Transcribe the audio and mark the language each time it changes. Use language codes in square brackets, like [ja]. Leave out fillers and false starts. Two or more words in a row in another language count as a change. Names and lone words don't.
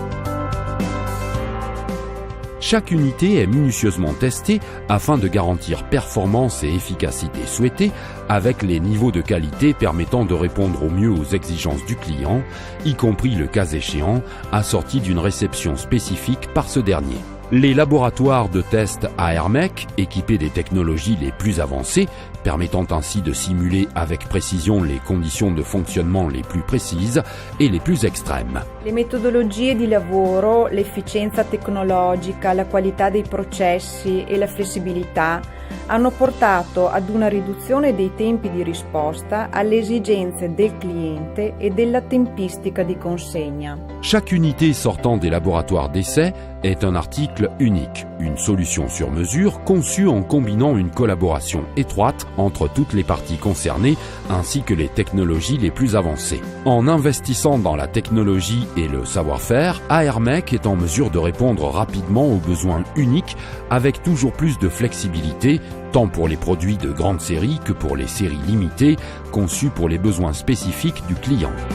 [fr] Chaque unité est minutieusement testée afin de garantir performance et efficacité souhaitées avec les niveaux de qualité permettant de répondre au mieux aux exigences du client, y compris le cas échéant, assorti d'une réception spécifique par ce dernier. Les laboratoires de test Aermec, équipés des technologies les plus avancées, permettant ainsi de simuler avec précision les conditions de fonctionnement les plus précises et les plus extrêmes. [it] Le metodologie di lavoro, l'efficienza tecnologica, la qualità dei processi e la flessibilità hanno portato ad una riduzione dei tempi di risposta alle esigenze del cliente e della tempistica di consegna. [fr] Chaque unité sortant des laboratoires d'essai est un article unique, une solution sur mesure conçue en combinant une collaboration étroite entre toutes les parties concernées ainsi que les technologies les plus avancées. En investissant dans la technologie et le savoir-faire, Aermec est en mesure de répondre rapidement aux besoins uniques avec toujours plus de flexibilité, tant pour les produits de grande série que pour les séries limitées conçues pour les besoins spécifiques du client.